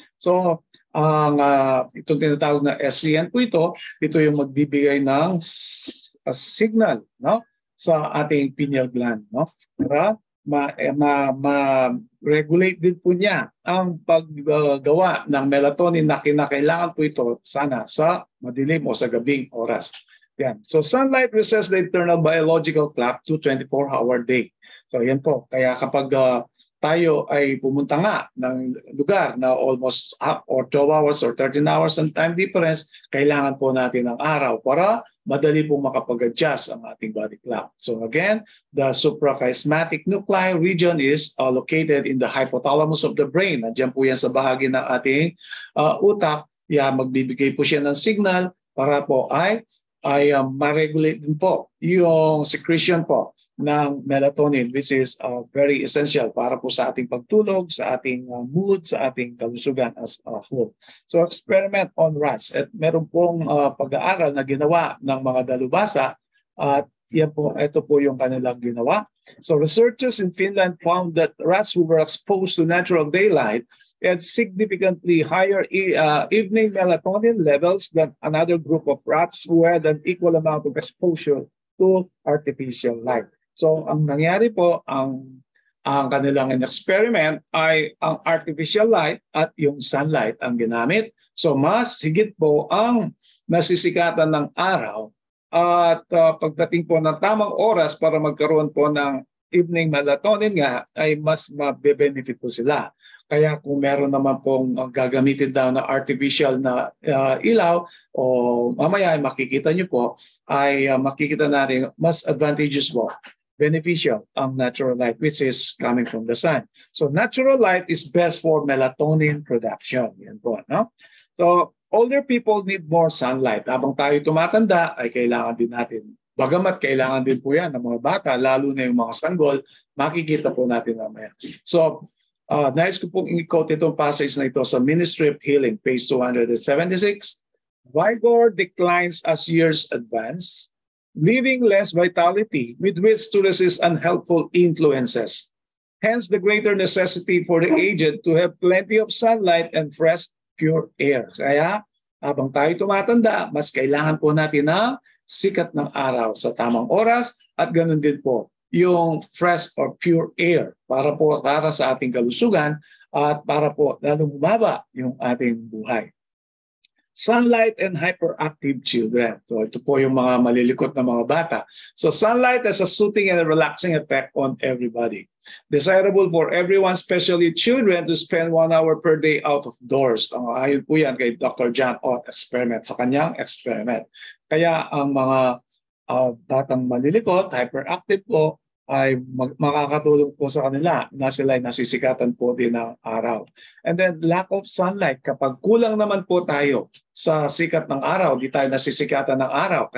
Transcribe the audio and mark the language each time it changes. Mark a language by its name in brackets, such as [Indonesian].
[Filipino] So, ang itong tinatawag na SCN po ito yung magbibigay ng signal, no, sa ating pineal gland, no, para ma-regulate din po niya ang paggawa ng melatonin na kinakailangan po ito sana sa madilim o sa gabing oras. Yan. [English] So sunlight resets the internal biological clock to 24-hour day. [Filipino] So yan po. Kaya kapag tayo ay pumunta nga ng lugar na [English] almost up or 12 hours or 13 hours [Filipino] ang time difference, kailangan po natin ng araw para madali pong makapag-adjust ang ating body clock. [English] So again, the suprachiasmatic nuclei region is located in the hypothalamus of the brain. [Filipino] Nandiyan po yan sa bahagi ng ating utak. Magbibigay po siya ng signal para po ay ma-regulate din po yung secretion po ng melatonin, [English] which is very essential [Filipino] para po sa ating pagtulog, sa ating mood, sa ating kalusugan [English] as a whole. So experiment on rats. [Filipino] At meron pong pag-aaral na ginawa ng mga dalubhasa at ito po yung kanilang ginawa. [English] So researchers in Finland found that rats who were exposed to natural daylight had significantly higher evening melatonin levels than another group of rats who had an equal amount of exposure to artificial light. [Filipino] So ang nangyari po, ang kanilang experiment ay ang artificial light at yung sunlight ang ginamit. So mas higit po ang nasisikatan ng araw at pagdating po ng tamang oras para magkaroon po ng evening melatonin nga ay mas mabe-benefit po sila. Kaya kung meron naman pong gagamitin daw na artificial na ilaw o mamaya ay makikita nyo po ay makikita natin mas advantageous po, beneficial ang natural light [English] which is coming from the sun. So natural light is best for melatonin production. [Filipino] Yan po, no? [English] So older people need more sunlight. [Filipino] Habang tayo tumatanda ay kailangan din natin. Bagamat kailangan din po yan ng mga bata, lalo na yung mga sanggol, makikita po natin mamaya. So nais ko pong i-quote itong passage na ito sa Ministry of Healing, page 276. [English] Vigor declines as years advance, leaving less vitality with which to resist unhelpful influences. Hence the greater necessity for the aged to have plenty of sunlight and fresh, pure air. [Filipino] Kaya habang tayo tumatanda, mas kailangan po natin ng sikat ng araw sa tamang oras at ganun din po yung [English] fresh or pure air [Filipino] para sa ating kalusugan at para po lalong bumaba yung ating buhay. [English] Sunlight and hyperactive children. [Filipino] So ito po yung mga malilikot na mga bata. [English] So sunlight has a soothing and a relaxing effect on everybody. Desirable for everyone, especially children, to spend 1 hour per day out of doors. [Filipino] Ayon po yan kay Dr. John Ott experiment, sa kanyang experiment. Kaya ang mga batang malilikot, hyperactive po, ay makakatulong po sa kanila na sila ay nasisikatan po din ng araw. [English] And then lack of sunlight, [Filipino] kapag kulang naman po tayo sa sikat ng araw, di tayo nasisikatan ng araw.